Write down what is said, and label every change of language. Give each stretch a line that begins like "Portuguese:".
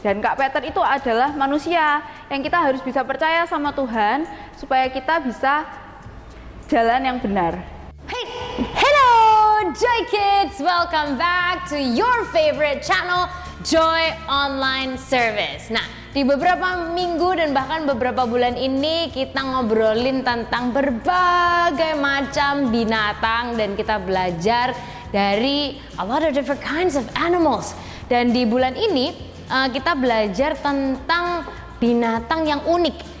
Indonesian: Dan Kak Peter itu adalah manusia yang kita harus bisa percaya sama Tuhan supaya kita bisa jalan yang benar.
English: Hey, hello Joy Kids, welcome back to your favorite channel, Joy Online Service.
Indonesian: Nah, di beberapa minggu dan bahkan beberapa bulan ini kita ngobrolin tentang berbagai macam binatang dan kita belajar dari
English: a lot of different kinds of animals.
Indonesian: Dan di bulan ini kita belajar tentang binatang yang unik.